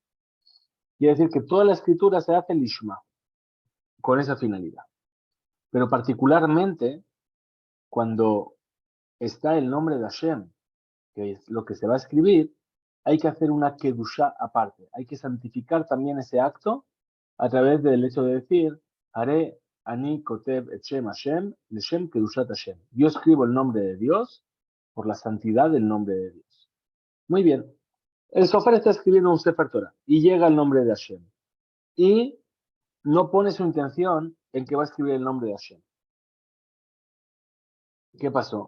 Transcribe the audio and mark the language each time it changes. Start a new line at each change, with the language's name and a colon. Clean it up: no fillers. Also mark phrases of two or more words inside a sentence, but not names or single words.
Spanish: Quiere decir que toda la escritura se hace lishma, con esa finalidad. Pero particularmente, cuando está el nombre de Hashem, que es lo que se va a escribir, hay que hacer una kedusha aparte. Hay que santificar también ese acto a través del hecho de decir,
Hebrew: הרי אני כותב את שם השם, לשם קדושת השם.
Spanish: Yo escribo el nombre de Dios por la santidad del nombre de Dios. Muy bien. El sofer está escribiendo un
Hebrew: ספר תורה
Spanish: y llega el nombre de Hashem. Y no pone su intención en que va a escribir el nombre de Hashem. ¿Qué pasó?